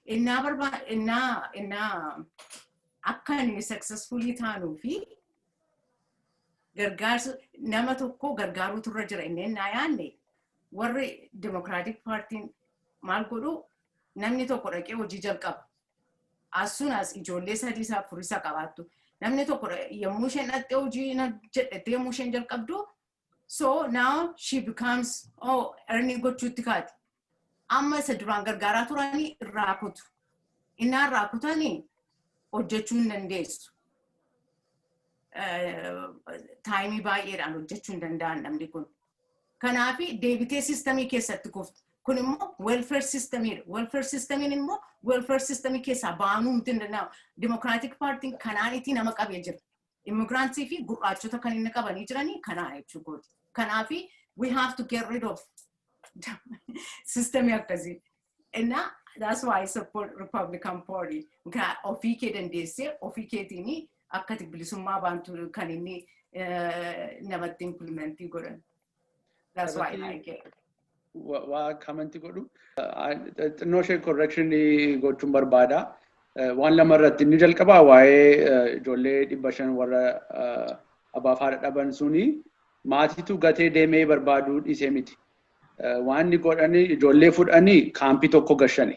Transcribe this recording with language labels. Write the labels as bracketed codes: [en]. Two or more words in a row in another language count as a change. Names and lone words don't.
[om] Innaa akka inni successfully taanuu fi gargaarsa nama tokko gargaaruutu irra jira inni innaa yaanne warri Democratic Party maal godhu namni tokko dhaqee hojii jalqaba. [en] As soon as ijoollee 3-4 qabaattu namni tokko yommuu isheen dhaqxee hojii jedhattee yommuu isheen jalqabdu so now she becomes earning gochuutti kaati. [om] Amma isa duraan gargaaraa turanii irraa kutu. Innaa irraa kutanii hojjechuu hin dandeessu. Taayimii baay'eedhaan hojjechuu hin danda'an namni kun. Kanaafi deebitee sistemii keessatti kuftu. Kun immoo welfare systemiidha. Welfare systemiin immoo welfare systemii keessaa baanuu hin danda'amu. Democratic Party kanaanitti nama qabee jira. Immigrantsii fi gurraachota kan inni qabanii jiranii kanaa jechuudha. [en] Kanaafi we have to get rid of system akkasii. And that's why I support Republican Party. [om] Ofii kee dandeessee ofii keetiini akka bilisummaa baantu kan inni namatti implementii godhan. [en] That's why I like it. [om] Waa commenti godhu. Xinnoo ishee correction gochuun barbaada. Waan lama irratti inni jalqabaa waa'ee ijoollee 500 warra abbaa fi haadha dhaban suni maatiitu gatee deemee barbaaduu dhiisee miti. Waan inni godhanii ijoollee fudhanii kaampii tokko gashani.